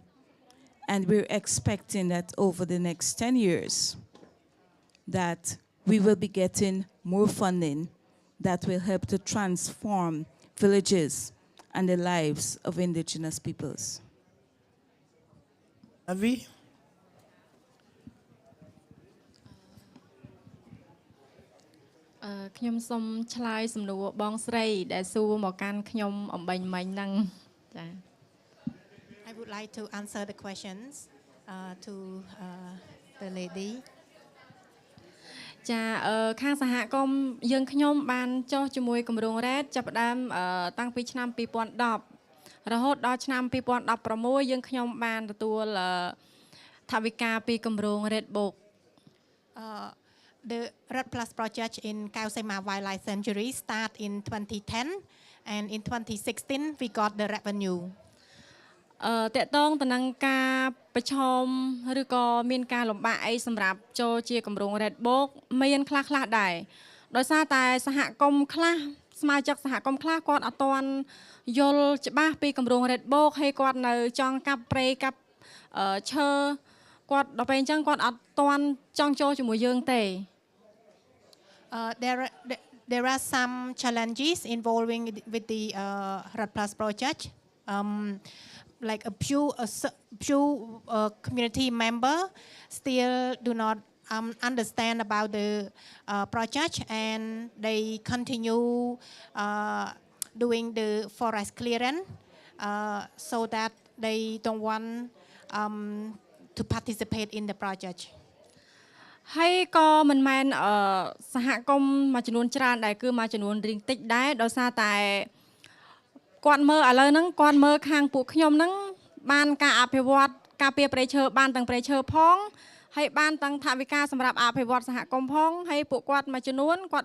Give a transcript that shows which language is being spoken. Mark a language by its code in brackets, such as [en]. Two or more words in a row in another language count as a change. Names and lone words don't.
[en] And we're expecting that over the next 10 years, that we will be getting more funding that will help to transform villages and the lives of indigenous peoples. Avi? [km] ខ្ញុំសូមឆ្លើយសំណួរបងស្រីដែលសួរមកកាន់ខ្ញុំអំបញ្ញមិញហ្នឹងចា៎ [en] I would like to answer the questions to the lady. [km] ចាខាងសហគមន៍យើងខ្ញុំបានចុះជាមួយគម្រោង RED ចាប់ផ្ដើមតាំងពីឆ្នាំ 2010 រហូតដល់ឆ្នាំ 2016 យើងខ្ញុំបានទទួលថវិកាពីគម្រោង RED Book. [en] The Red Plus project in Kausema Wildlife Sanctuary start in 2010, and in 2016 we got the revenue. [km] តកតងទៅនឹងការប្រឈមឬក៏មានការលំបាកអីសម្រាប់ចូលជាគម្រោង Red Book មានខ្លះៗដែរដោយសារតែសហគមន៍ខ្លះសមាជិកសហគមន៍ខ្លះគាត់អត់ទាន់យល់ច្បាស់ពីគម្រោង Red Book ហើយគាត់នៅចង់កាប់ព្រៃកាប់ឈើគាត់ដល់ពេលអញ្ចឹងគាត់អត់ទាន់ចង់ចូលជាមួយយើងទេ [en] There are some challenges involving with the Red Plus project. Like a few community member still do not understand about the project, and they continue doing the forest clearance so that they don't want to participate in the project. [km] ហើយក៏មិនមែនសហគមន៍មួយចំនួនច្រើនដែរគឺមួយចំនួនរៀងតិចដែរដោយសារតែគាត់មើលឥឡូវហ្នឹងគាត់មើលខាងពួកខ្ញុំហ្នឹងបានការអភិវ ឌ្ឍការពារព្រៃឈើបានទាំងព្រៃឈើផងហើយបានទាំងថវិកាសម្រាប់អភិវឌ្ឍសហគមន៍ផងហើយពួកគាត់មួយចំនួនគាត់